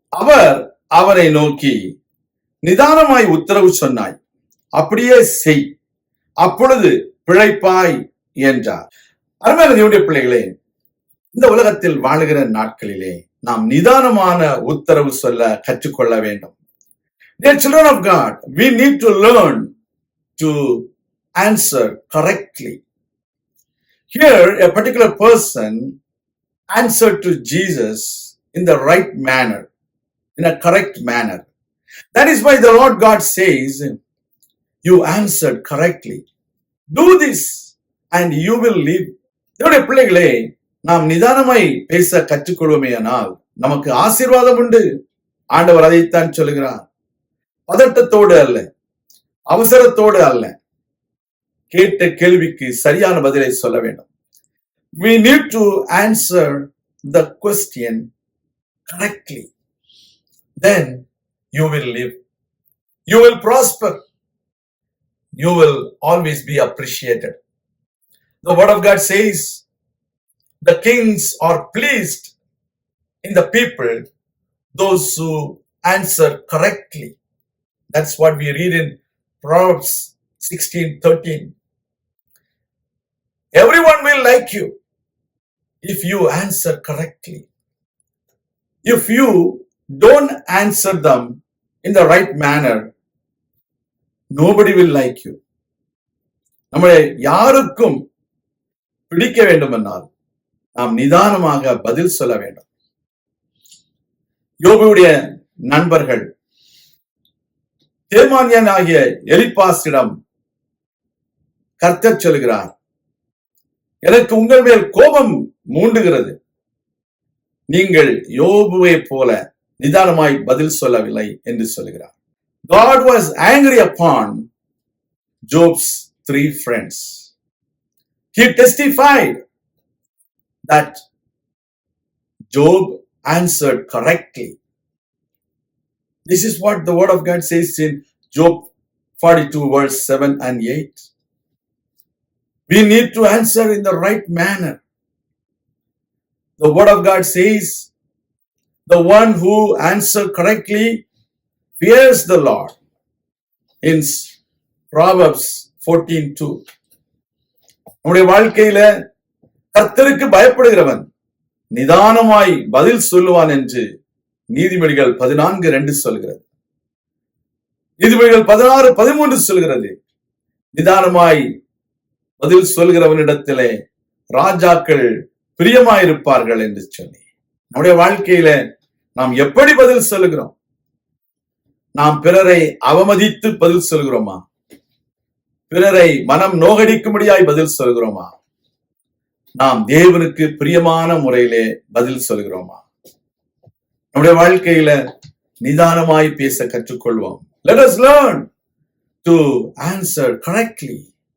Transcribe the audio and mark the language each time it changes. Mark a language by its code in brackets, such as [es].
[ta] அவர் அவரை நோக்கி, நிதானமாய் உத்தரவு சொன்னாய், அப்படியே செய், அப்பொழுது பிழைப்பாய் என்றார். அருமையான தேவனுடைய பிள்ளைகளே, இந்த உலகத்தில் வாழுகிற நாட்களிலே நாம் நிதானமான உத்தரவு சொல்ல கற்றுக்கொள்ள வேண்டும். [en] Dear children of God, we need to learn to answer correctly. Here, a particular person answered to Jesus in the right manner, in a correct manner. That is why the Lord God says, you answered correctly. Do this and you will live. [ta] என்னுடைய பிள்ளைகளே, நாம் நிதானமாய் பேச கற்றுக்கொள்வோமேயானால் நமக்கு ஆசீர்வாதம் உண்டு. ஆண்டவர் அதைத்தான் சொல்லுகிறார். பதட்டத்தோடு அல்ல, அவசரத்தோடு அல்ல, கேட்ட கேள்விக்கு சரியான பதிலை சொல்ல வேண்டும். [en] We need to answer the question correctly. Then you will live. You will prosper. You will always be appreciated. The word of God says, the kings are pleased in the people, those who answer correctly. That's what we read in Proverbs 16:13. Everyone will like you if you answer correctly. If you don't answer them in the right manner, nobody will like you. [ta] நம்மளை யாருக்கும் பிடிக்க வேண்டுமென்றால் நாம் நிதானமாக பதில் சொல்ல வேண்டும். யோபுடைய நண்பர்கள் தேமானியன் ஆகிய எலிப்பாசிடம் கர்த்தர் சொல்கிறார், எனக்கு உங்கள் மேல் கோபம் மூண்டுகிறது, நீங்கள் யோபுவை போல நிதானமாய் பதில் சொல்லவில்லை என்று சொல்கிறார். [en] God was angry upon Job's 3 friends. He testified that Job answered correctly. This is what the word of God says in Job 42 verse 7 and 8. We need to answer in the right manner. The word of God says, the one who answers correctly fears the Lord. In Proverbs 14:2. [ta] நம்முடைய வாழ்க்கையில கர்த்தருக்கு பயப்படுகிறவன் நிதானமாய் பதில் சொல்லுவான் என்று நீதிமொழிகள் 14:2 சொல்கிறது. நீதிமொழிகள் 16:13 சொல்கிறது, நிதானமாய் பதில் சொல்கிறவனிடத்திலே ராஜாக்கள் பிரியமாயிருப்பார்கள் என்று சொல்லி. நம்முடைய வாழ்க்கையில நாம் எப்படி பதில் சொல்லுகிறோம்? நாம் பிறரை அவமதித்து பதில் சொல்கிறோமா? பிறரை மனம் நோகடிக்கும்படியாய் பதில் சொல்கிறோமா? நாம் தேவனுக்கு பிரியமான முறையிலே பதில் சொல்கிறோமா? நம்முடைய வாழ்க்கையில நிதானமாய் பேச கற்றுக்கொள்வோம். [en] Let us learn to answer correctly.